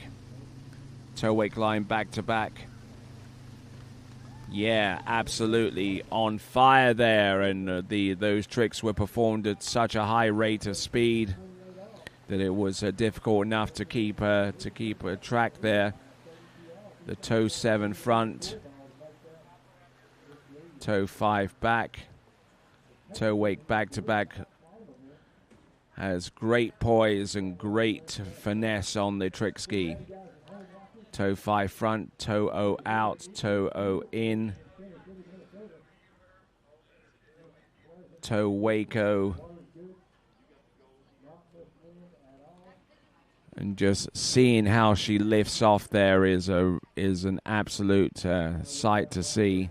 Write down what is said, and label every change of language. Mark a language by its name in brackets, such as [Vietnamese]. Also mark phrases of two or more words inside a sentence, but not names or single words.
[English] Toe wake line back to back. Yeah, absolutely on fire there, and those tricks were performed at such a high rate of speed that it was difficult enough to keep a track there. The toe 7 front, toe 5 back, toe wake back to back has great poise and great finesse on the trick ski. Toe 5 front, toe O out, toe O in. Toe Waco. And just seeing how she lifts off there is an absolute sight to see.